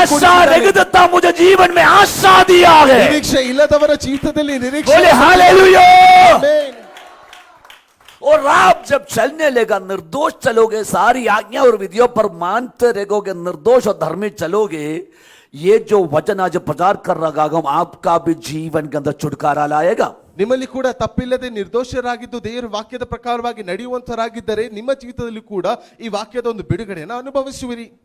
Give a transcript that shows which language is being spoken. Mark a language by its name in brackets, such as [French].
[Hindi] आशा [Kannada] ಕೂಡಿಸಿದ್ದಾನೆ. [Hindi] रहितता मुझे जीवन में आशा दिया है. [Kannada] ನಿರೀಕ್ಷೆ ಇಲ್ಲದವರ ಜೀವಿತದಲ್ಲಿ ನಿರೀಕ್ಷೆ. [Hindi] बोले हालेलुया. [Kannada] ಆಮೆನ್. [Hindi] और आप जब चलने लेगा निर्दोष चलोगे, सारी आज्ञा और विधियों पर मानते रहोगे, निर्दोष और धर्मी चलोगे, ये जो वचन आज प्रचार कर रहा हूं आपका भी जीवन के अंदर छुटकारा लाएगा. [Kannada] ನಿಮ್ಮಲ್ಲಿ ಕೂಡ ತಪ್ಪಿಲ್ಲದೆ ನಿರ್ದೋಷರಾಗಿದ್ದು ದೇವರ ವಾಕ್ಯದ ಪ್ರಕಾರವಾಗಿ ನಡೆಯುವಂತರಾಗಿದ್ದರೆ ನಿಮ್ಮ ಜೀವಿತದಲ್ಲಿ ಕೂಡ ಈ ವಾಕ್ಯದ ಒಂದು ಬಿಡುಗಡೆಯನ್ನು ಅನುಭವಿಸುವಿರಿ.